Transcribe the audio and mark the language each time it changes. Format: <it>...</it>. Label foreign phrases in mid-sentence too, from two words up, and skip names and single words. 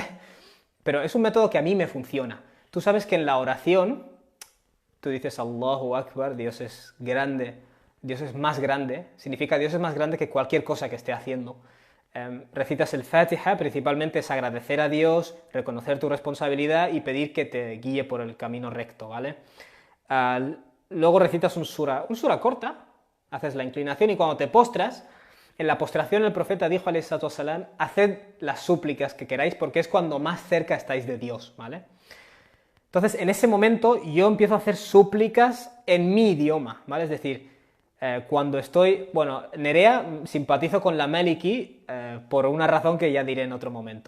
<es>Pero es un método que a mí me funciona. Tú sabes que en la oración, tú dices</es> <ar>الله أكبر,</ar> <es>Dios es grande, Dios es más grande, significa Dios es más grande que cualquier cosa que esté haciendo. Recitas el Fatiha, principalmente es agradecer a Dios, reconocer tu responsabilidad y pedir que te guíe por el camino recto, ¿vale? Luego recitas un sura corta, haces la inclinación y cuando te postras, en la postración el profeta dijo,</es> <ar>عليه الصلاة والسلام,</ar> <es>haced las súplicas que queráis porque es cuando más cerca estáis de Dios, ¿vale? Entonces, en ese momento yo empiezo a hacer súplicas en mi idioma, ¿vale? Es decir, cuando estoy... Bueno, Nerea, simpatizo con la Maliki por una razón que ya diré en otro momento.</es>